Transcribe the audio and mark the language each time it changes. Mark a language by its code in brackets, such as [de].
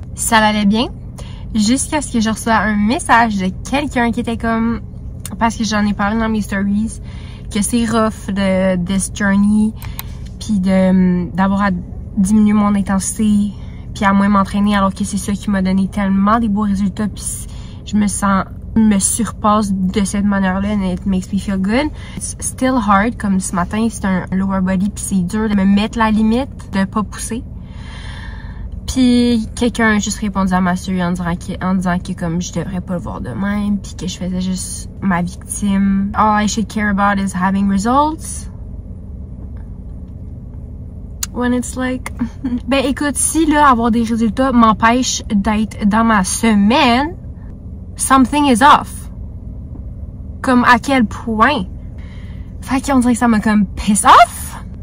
[fr] Ça allait bien, jusqu'à ce que je reçois un message de quelqu'un qui était comme, parce que j'en ai parlé dans mes stories, que c'est rough de [en] this journey, [fr] puis d'avoir à diminuer mon intensité, puis à moins m'entraîner, alors que c'est ça qui m'a donné tellement des beaux résultats, puis je me surpasse de cette manière-là, [en] and it makes me feel good. It's still hard, [fr] comme ce matin, c'est un [en] lower body, [fr] puis c'est dur de me mettre la limite, de pas pousser. Puis quelqu'un a juste répondu à ma story en disant que comme je devrais pas le voir de même, puis que je faisais juste ma victime. [en] All I should care about is having results. When it's like... [fr] Ben écoute, si là, avoir des résultats m'empêche d'être dans ma semaine, [en] something is off. [fr] Comme à quel point? Fait qu'on dirait que ça m'a comme [en] piss off.